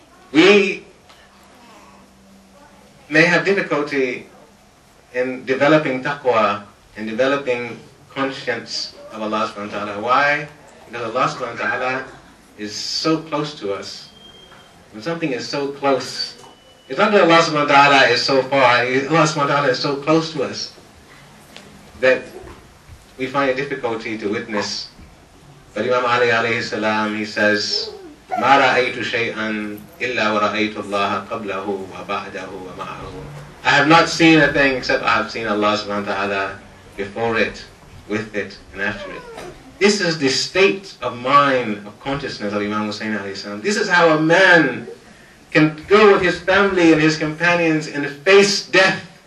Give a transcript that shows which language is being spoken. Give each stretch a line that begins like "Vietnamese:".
English: We may have difficulty in developing taqwa, in developing conscience of Allah subhanahu wa ta'ala. Why? Because Allah subhanahu wa ta'ala is so close to us. When something is so close, it's not that Allah subhanahu wa ta'ala is so far, Allah subhanahu wa ta'ala is so close to us that we find it difficulty to witness. But Imam Ali alayhi salam, he says,
Arabic: مَا رَأَيْتُ شَيْئًا إِلَّا وَرَأَيْتُ اللَّهَ قَبْلَهُ وَبَعْدَهُ وَمَعَهُ.
English: I have not seen a thing except I have seen Allah subhanahu wa ta'ala before it, with it, and after it. This is the state of mind, of consciousness of Imam Hussein alayhi salam. This is how a man can go with his family and his companions and face death